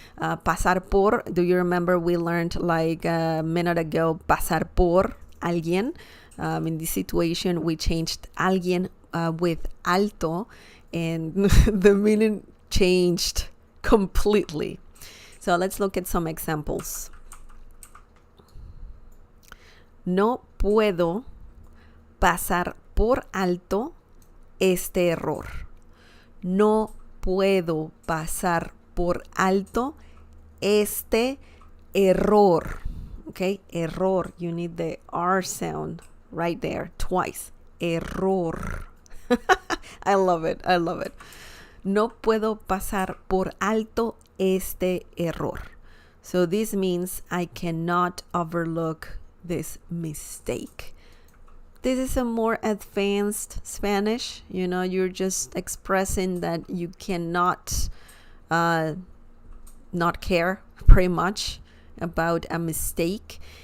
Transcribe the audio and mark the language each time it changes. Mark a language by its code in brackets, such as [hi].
[en] Pasar por, do you remember we learned like a minute ago, [es] pasar por alguien? [en] In this situation, we changed alguien with alto, and the meaning changed completely. So let's look at some examples. [es] No puedo pasar por alto este error. No puedo pasar por alto este error. [en] Okay, error. You need the R sound right there twice. Error. I love it. I love it. [es] No puedo pasar por alto este error. [en] So this means I cannot overlook this mistake. This is a more advanced Spanish. You're just expressing that you cannot not care pretty much about a mistake.